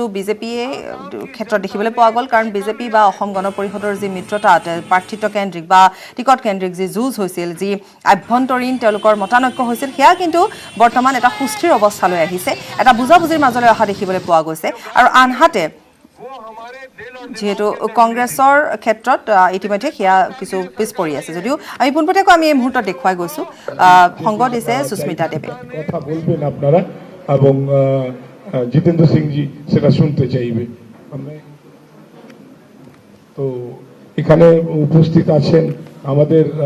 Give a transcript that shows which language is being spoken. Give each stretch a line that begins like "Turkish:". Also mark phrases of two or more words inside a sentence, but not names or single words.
Assamese: বিজেপিয়ে ক্ষেত্ৰত দেখিবলৈ পোৱা গ'ল কাৰণ বিজেপি বা অসম গণ পৰিষদৰ যি মিত্ৰতাত প্ৰাৰ্থিত্বকেন্দ্ৰিক বা টিকটকেন্দ্ৰিক যি যুঁজ হৈছিল যি আভ্যন্তৰীণ তেওঁলোকৰ মতানৈক্য হৈছিল সেয়া কিন্তু বৰ্তমান এটা সুস্থিৰ অৱস্থালৈ আহিছে এটা বুজাবুজিৰ মাজলৈ অহা দেখিবলৈ পোৱা গৈছে আৰু আনহাতে যেহেতু কংগ্ৰেছৰ ক্ষেত্ৰত ইতিমধ্যে সেয়া কিছু পিছ পৰি আছে যদিও আমি পোনপটীয়াকৈ আমি এই মুহূৰ্তত দেখুৱাই গৈছোঁ সংগ দিছে সুস্মিতা দেৱে
Bangla: কথা বলবেন আপনারা এবং জিতেন্দ্র সিংজি সেটা শুনতে চাইবে তো এখানে উপস্থিত আছেন আমাদের